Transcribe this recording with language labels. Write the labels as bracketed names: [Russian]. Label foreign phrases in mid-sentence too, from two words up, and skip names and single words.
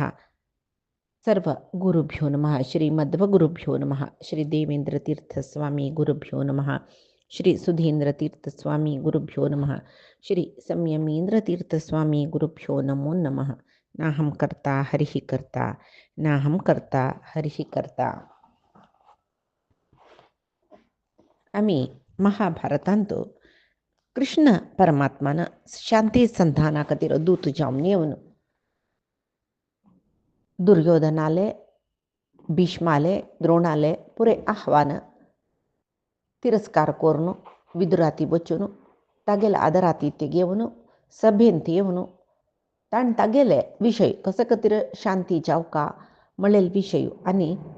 [Sanskrit] सर्व गुरुभ्यो नमः। श्रीमध्वगुरुभ्यो नमः। श्री देवेंद्रतीर्थस्वामी गुरुभ्यो नमः। श्री सुधींद्रतीर्थस्वामी गुरुभ्यो नमः। श्री संयमींद्रतीर्थस्वामी गुरुभ्यो नमो नमः। नाहं कर्ता हरिः कर्ता नाहं कर्ता हरिः कर्ता. [Konkani] आम्ही महाभारतांतो कृष्ण परमात्मान शांती संधाना खातीर दूत जावन येवन दुर्योधनाले भीष्माले द्रोणाले पुरे आह्वान तिरस्कार करून विदुराती बचून तागेले आदरातिथ्य घेवन सभेंत येवन ताण तागेले विषय कसे खातीर शांती जावका म्हणलेले विषय आनी